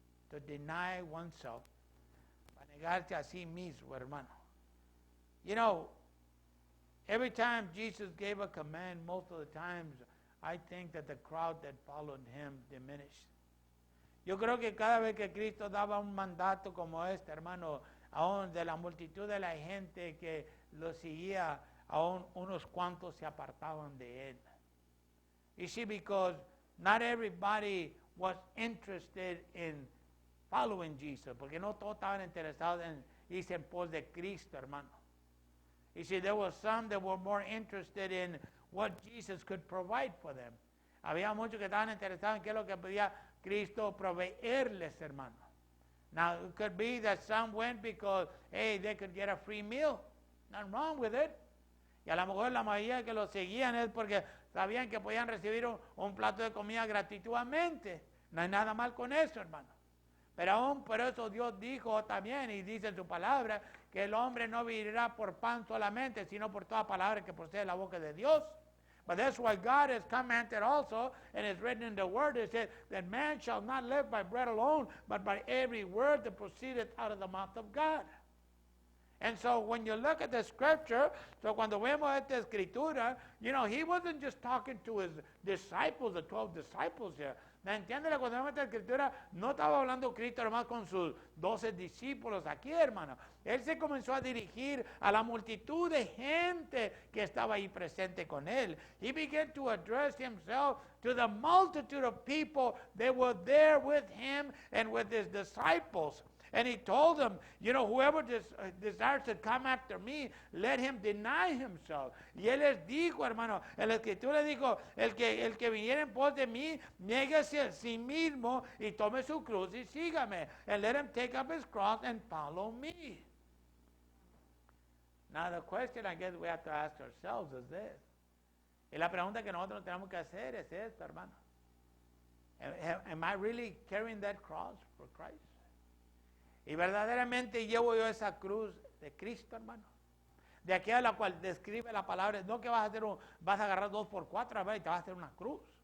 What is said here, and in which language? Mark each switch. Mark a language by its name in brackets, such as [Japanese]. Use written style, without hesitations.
[English] To deny oneself, [Spanish] para negarse a sí mismo, hermano. [English] Every time Jesus gave a command, most of the times, I think that the crowd that followed him diminished. [Spanish] Yo creo que cada vez que Cristo daba un mandato como este, hermano, aún de la multitud de la gente que lo seguía, aún unos cuantos se apartaban de él. [English] You see, because not everybody was interested in following Jesus, [Spanish] porque no todos estaban interesados en irse en pos de Cristo, hermano. [English] You see, there were some that were more interested in what Jesus could provide for them. [Spanish] había muchos que estaban interesados en qué es lo que podía Cristo proveerles, hermano. [English] Now, it could be that some went because, hey, they could get a free meal. Nothing wrong with it. [Spanish] Y a lo mejor la mayoría que lo seguían es porque sabían que podían recibir un plato de comida gratuitamente. No hay nada mal con eso, hermano. Pero aún por eso Dios dijo también, y dice en su palabra, que el hombre no vivirá por pan solamente, sino por toda palabra que procede de la boca de Dios. [English] But that's why God has commanded also, and it's written in the word, it said that man shall not live by bread alone, but by every word that proceedeth out of the mouth of God. And so when you look at the scripture, [Spanish] so cuando vemos esta escritura, [English] you know, he wasn't just talking to his disciples, the 12 disciples here. [Spanish] ¿Me entiendes? Cuando vemos esta escritura, no estaba hablando Cristo hermano con sus 12 discípulos aquí, hermano. Él se comenzó a dirigir a la multitud de gente que estaba ahí presente con él. [English] He began to address himself to the multitude of people that were there with him and with his disciples. And he told them, you know, whoever desires to come after me, let him deny himself. [Spanish] Y él les dijo, hermano, en la escritura dijo, el que viniera en pos de mí, niéguese a sí mismo y tome su cruz y sígame. [English] And let him take up his cross and follow me. Now the question I guess we have to ask ourselves is this. [Spanish] Y la pregunta que nosotros tenemos que hacer es esta, hermano. [English] Am I really carrying that cross for Christ? [Spanish] Y verdaderamente llevo yo esa cruz de Cristo, hermano. De aquella a la cual describe la palabra. No que vas a agarrar 2x4 a ver y te vas a hacer una cruz.